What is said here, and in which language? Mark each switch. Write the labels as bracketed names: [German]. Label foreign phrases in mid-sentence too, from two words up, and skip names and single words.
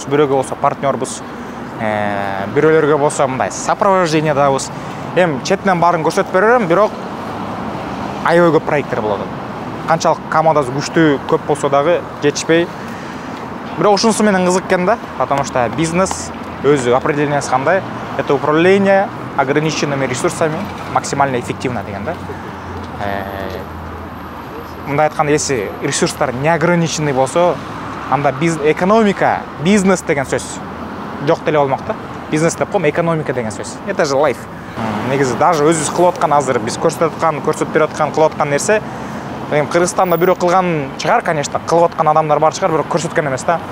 [Kyrgyz] Бирөөгө болсо партнербуз. Бирөөлөргө болсо мындай сопровождениядабыз. Эми четинен баарын көрсөтүп берем, бирок аябай көп проекттер болот. Канчалык командасы күчтүү көп болсо дагы жетишпей. Бирок ушунусу менен кызык экен да, [Russian] потому что [Kyrgyz] бизнес өзү определениясы кандай? [Russian] Это управление ограниченными ресурсами максимально эффективно [Kyrgyz] деген да. Мындай айтканда, если ресурстар [Russian] не ограниченный [Kyrgyz] болсо, анда экономика, бизнес деген сөз жок деле болмок да. Бизнес деп коем, экономика деген сөз. [Russian] Это же life. [Kyrgyz] Негизи даже өзүбүз кылып аткан, азыр биз көрсөтүп берип аткан, кылып аткан нерсе, Кыргызстанда бирөө кылган чыгар, конечно, кылып аткан адамдар бар чыгар, бирок көрсөткөн эмес да.